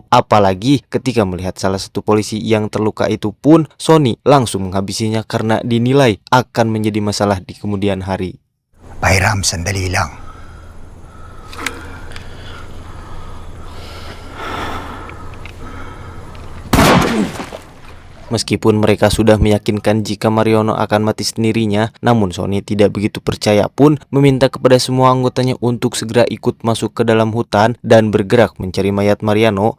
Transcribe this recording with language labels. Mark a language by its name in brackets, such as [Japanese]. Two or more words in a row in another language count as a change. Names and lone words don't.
[Indonesian] Apalagi ketika melihat salah satu polisi yang terluka itu pun, Sony langsung menghabisinya karena dinilai akan menjadi masalah di kemudian hari. [Filipino] Pahiram, sandali lang. [Indonesian] Meskipun mereka sudah meyakinkan jika Mariano akan mati sendirinya, namun Sony tidak begitu percaya pun meminta kepada semua anggotanya untuk segera ikut masuk ke dalam hutan dan bergerak mencari mayat Mariano.